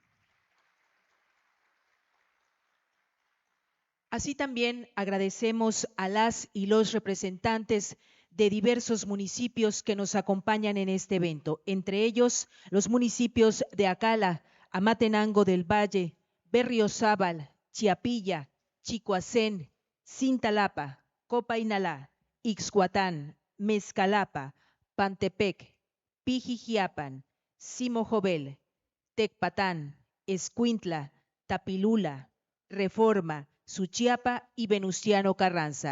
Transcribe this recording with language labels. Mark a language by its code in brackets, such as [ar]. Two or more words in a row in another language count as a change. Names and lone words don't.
[es] Así también agradecemos a las y los representantes de diversos municipios que nos acompañan en este evento, entre ellos los municipios de Acala, Amatenango del Valle, Berriozábal, Chiapilla, Chicoacén, Cintalapa, Copainalá, Ixhuatán, Mezcalapa, Pantepec, Pijijiapan, Simojovel, Tecpatán, Escuintla, Tapilula, Reforma, Suchiapa y Venustiano Carranza.